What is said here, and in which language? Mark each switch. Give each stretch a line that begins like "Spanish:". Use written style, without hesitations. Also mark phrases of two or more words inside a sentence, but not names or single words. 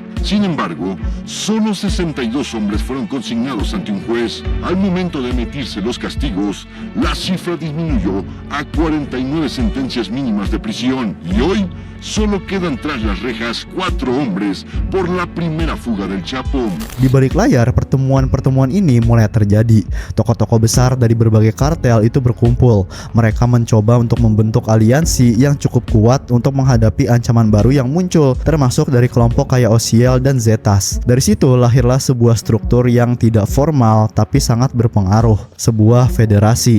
Spanish: Sin embargo, solo 62 hombres fueron consignados ante un juez. Al momento de emitirse los castigos, la cifra disminuyó a 49 sentencias mínimas de prisión. Y hoy, solo quedan tras las rejas 4 hombres por la primera fuga del Chapo.
Indonesian: Di balik layar, pertemuan-pertemuan ini mulai terjadi. Tokoh-tokoh besar dari berbagai kartel itu berkumpul. Mereka mencoba untuk membentuk aliansi yang cukup kuat untuk menghadapi ancaman baru yang muncul, termasuk dari kelompok kayak OCL dan Zetas. Dari situ lahirlah sebuah struktur yang tidak formal tapi sangat berpengaruh, sebuah federasi.